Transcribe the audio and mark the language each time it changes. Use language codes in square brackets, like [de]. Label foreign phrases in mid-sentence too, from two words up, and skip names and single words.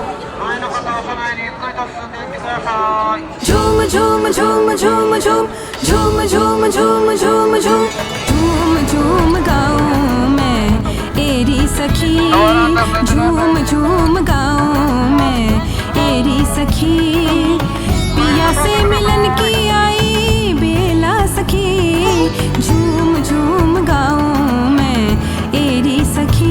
[ja] 前の方は車内にゆっくりと進んでいってください。 [hi] झूम झूम झूम झूम झूम झूम झूम झूम झूम झूम झूम झूम गाऊं मैं तेरी सखी, झूम झूम गाऊं मैं तेरी सखी। पिया से मिलन की आई बेला सखी, झूम झूम गाऊं मैं तेरी सखी।